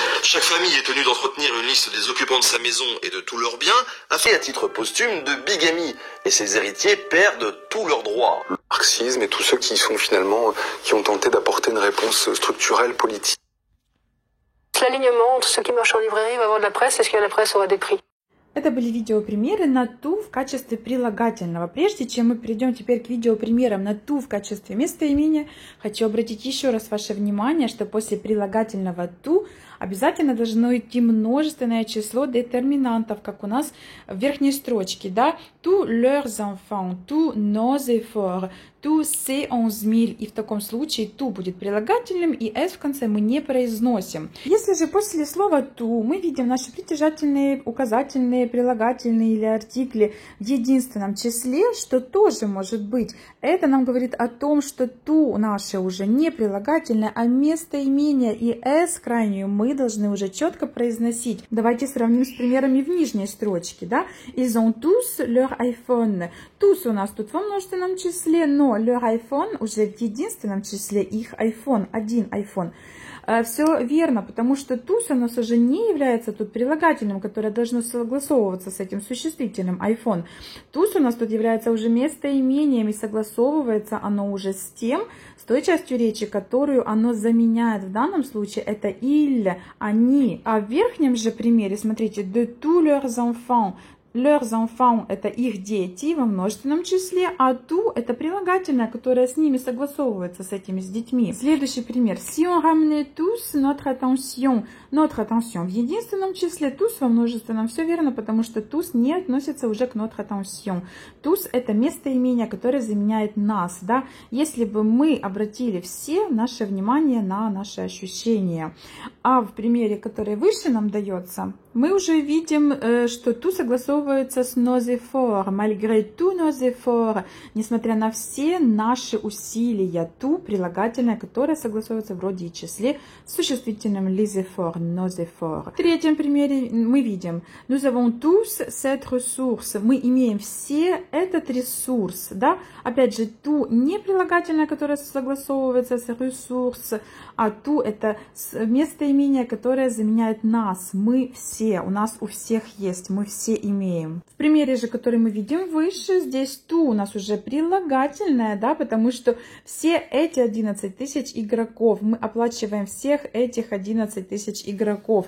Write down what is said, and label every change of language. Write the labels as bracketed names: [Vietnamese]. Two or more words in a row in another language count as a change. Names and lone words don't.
[French] Chaque famille est tenue d'entretenir une liste des occupants de sa maison et de tous leurs biens, afin à titre posthume de bigamie. Et ses héritiers perdent tous leurs droits. Le marxisme et tous ceux qui sont finalement, qui ont tenté d'apporter une réponse structurelle politique. L'alignement entre ceux qui marchent en librairie va avoir de la presse et ce qui a la presse aura des prix. [Russian] Это были видеопримеры на ту в качестве прилагательного. Прежде чем мы перейдем теперь к видеопримерам на ту в качестве местоимения, хочу обратить еще раз ваше внимание, что после прилагательного ту обязательно должно идти множественное число детерминантов, как у нас в верхней строчке, да? [French] Tous leurs enfants, tous nos efforts, tous ces 11 000. [Russian] И в таком случае ту будет прилагательным, и s в конце мы не произносим. Если же после слова ту мы видим наши притяжательные, указательные, прилагательные или артикли в единственном числе, что тоже может быть, это нам говорит о том, что ту наше уже не прилагательное, а местоимение, и s крайнюю мы должны уже четко произносить. Давайте сравним с примерами в нижней строчке, да? [French] Ils ont tous leur iPhone. [Russian] Tous у нас тут во множественном числе, но [French] leur iPhone [Russian] уже в единственном числе, их iPhone, один iPhone. Все верно, потому что tous у нас уже не является тут прилагательным, которое должно согласовываться с этим существительным iPhone. Tous у нас тут является уже местоимением, и согласовывается оно уже с тем, с той частью речи, которую оно заменяет. В данном случае это ils, они. А в верхнем же примере, смотрите, [French] de tous leurs enfants. Leurs enfants – [Russian] это их дети во множественном числе, а tout – это прилагательное, которое с ними согласовывается, с этими, с детьми. Следующий пример. [French] Si on ramenait tous notre attention [Russian] в единственном числе, [French] tous [Russian] во множественном. Все верно, потому что tous не относится уже к [French] notre attention. [Russian] Tous – это местоимение, которое заменяет нас. Да? Если бы мы обратили все наше внимание на наши ощущения. А в примере, который выше нам дается, мы уже видим, что tout согласовывается с [French] nos efforts, malgré tous nos efforts, [Russian] несмотря на все наши усилия. Tout прилагательное, которое согласовывается в роде и числе с существительным [French] les efforts, nos efforts. [Russian] В третьем примере мы видим, [French] nous avons tous cette ressource, [Russian] мы имеем все этот ресурс. Да? Опять же, tout не прилагательное, которое согласовывается с ressource, а tout это местоимение, которое заменяет нас, мы все. У нас у всех есть, мы все имеем. В примере же, который мы видим выше, здесь ту у нас уже прилагательное, да, потому что все эти 11 тысяч игроков, мы оплачиваем всех этих 11 тысяч игроков.